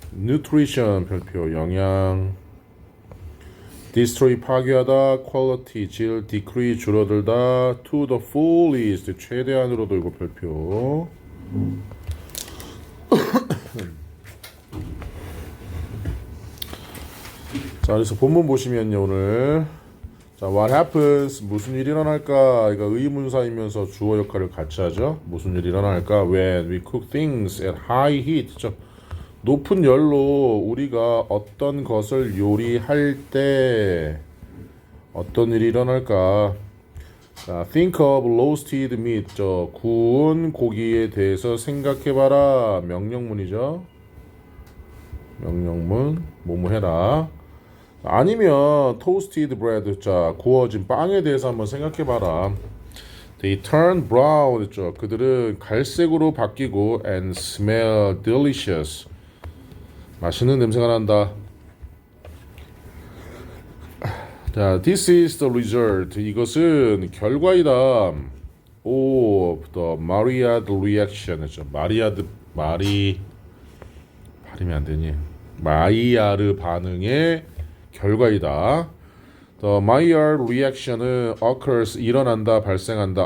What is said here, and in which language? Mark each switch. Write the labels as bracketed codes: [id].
[ko] nutrition 별표 영양. destroy 파괴하다, quality 질, decrease 줄어들다, to the fullest 최대한으로도 이거 별표. 자, 그래서 본문 보시면요, 오늘 자, [en] what happens [ko] 무슨 일이 일어날까? 이거 의문사이면서 주어 역할을 같이 하죠. 무슨 일이 일어날까? [en] when we cook things at high heat. [ko] 높은 열로 우리가 어떤 것을 요리할 때 어떤 일이 일어날까? [en] 자, think of roasted meat. [ko] 구운 고기에 대해서 생각해봐라. 명령문이죠. 명령문. 뭐뭐 해라. [en] 아니면 toasted bread. [ko] 자, 구워진 빵에 대해서 한번 생각해봐라. [en] They turn brown. [ko] 했죠. 그들은 갈색으로 바뀌고 [en] and smell delicious. [ko] 맛있는 냄새가 난다. [en] 자, this is the result. [ko] 이것은 결과이다. [en] O of the Maillard reaction. [ko] 했죠. 발음이 안 되니? 마이야르 반응의 결과이다. [en] The Maillard reaction은 occurs [ko] 일어난다, 발생한다.